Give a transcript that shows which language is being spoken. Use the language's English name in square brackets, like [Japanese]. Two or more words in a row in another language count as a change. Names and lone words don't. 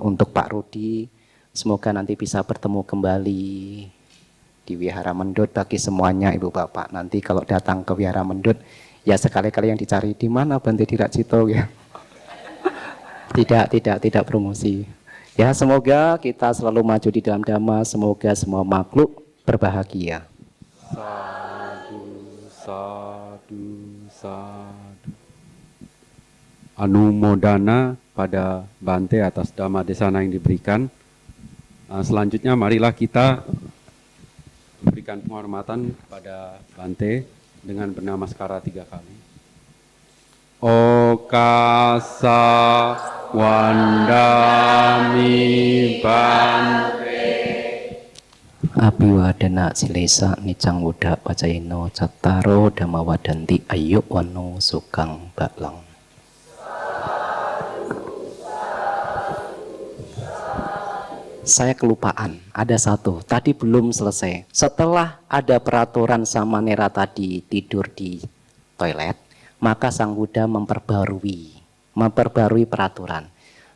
[Indonesian] Untuk Pak Rudi, semoga nanti bisa bertemu kembali di Wihara Mendut. Bagi semuanya Ibu Bapak, nanti kalau datang ke Wihara Mendut, ya sekali-kali yang dicari di mana Bante Diracito ya. Tidak promosi. Ya, semoga kita selalu maju di dalam Dhamma, semoga semua makhluk berbahagia. [Pali] Sadu, sadu, sadu. [Indonesian] Anumodana pada Bante atas [Pali] Dhamma Desana [Indonesian] yang diberikan. Selanjutnya marilah kita memberikan penghormatan kepada Bante dengan bernamaskara 3 kali. [Pali] Okasa wandami Bante. Abiwadana silesa nicang wuda pacayino cattaro dhamma wadanti ayo wano sukang baklang. [Indonesian] Saya kelupaan, ada satu, tadi belum selesai. Setelah ada peraturan Samanera tadi tidur di toilet, maka Sang Buddha memperbarui peraturan.